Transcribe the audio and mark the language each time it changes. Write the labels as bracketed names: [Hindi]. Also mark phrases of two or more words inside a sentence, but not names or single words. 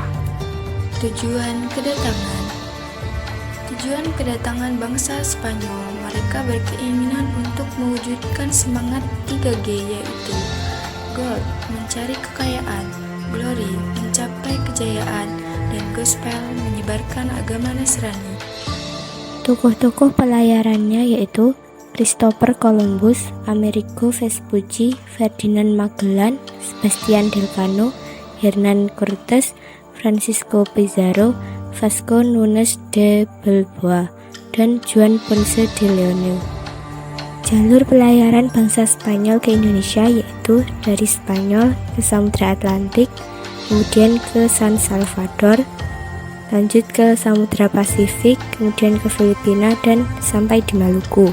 [Indonesian] Tujuan kedatangan bangsa Spanyol, mereka berkeinginan untuk mewujudkan semangat 3G, yaitu gold, mencari kekayaan, glory, mencapai kejayaan, dan gospel, menyebarkan agama Nasrani. Tokoh-tokoh pelayarannya yaitu Christopher Columbus, Amerigo Vespucci, Ferdinand Magellan, Sebastian Delcano, Hernan Cortés, Francisco Pizarro, Vasco Nunes de Balboa, dan Juan Ponce de Leon. Jalur pelayaran bangsa Spanyol ke Indonesia yaitu dari Spanyol ke Samudra Atlantik, kemudian ke San Salvador, lanjut ke Samudra Pasifik, kemudian ke Filipina, dan sampai di Maluku.